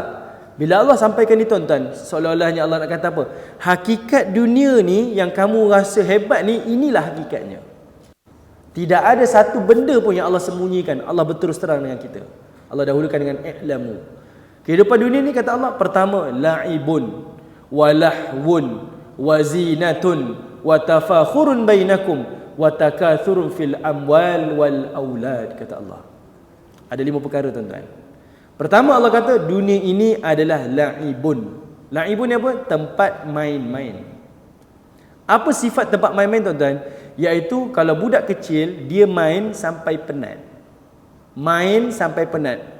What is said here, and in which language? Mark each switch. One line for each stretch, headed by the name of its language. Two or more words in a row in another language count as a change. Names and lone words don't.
Malay: Bila Allah sampaikan ni tuan-tuan, seolah-olahnya Allah nak kata apa? Hakikat dunia ni yang kamu rasa hebat ni, inilah hakikatnya. Tidak ada satu benda pun yang Allah sembunyikan. Allah berterus terang dengan kita. Allah dahulukan dengan i'lamu. Kehidupan dunia ni kata Allah, pertama
Arabic: لَعِبٌ وَلَهْوٌ وَزِينَةٌ وَتَفَاخُرٌ بَيْنَكُمْ وَتَكَاثُرٌ فِي الْأَمْوَالِ وَالْأَوْلَادِ,
Malay: kata Allah. Ada 5 perkara tuan-tuan. Pertama Allah kata dunia ini adalah la'ibun. La'ibun ni apa? Tempat main-main. Apa sifat tempat main-main tuan-tuan? Iaitu kalau budak kecil dia main sampai penat. Main sampai penat.